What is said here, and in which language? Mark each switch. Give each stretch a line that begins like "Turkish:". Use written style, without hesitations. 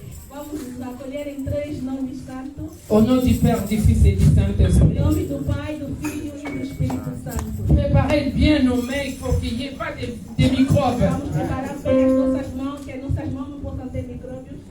Portuguese: Vamos nos acolher em 3 nomes santos.
French: Au nom du Père, du Fils et du Saint-Esprit.
Portuguese: Em nome do Pai, do Filho e do Espírito Santo.
French: Préparez bien nos mains, il faut qu'il n'y ait pas de microbes.
Portuguese: Vamos preparar bem as nossas mãos, que as nossas mãos não possam ter micróbios.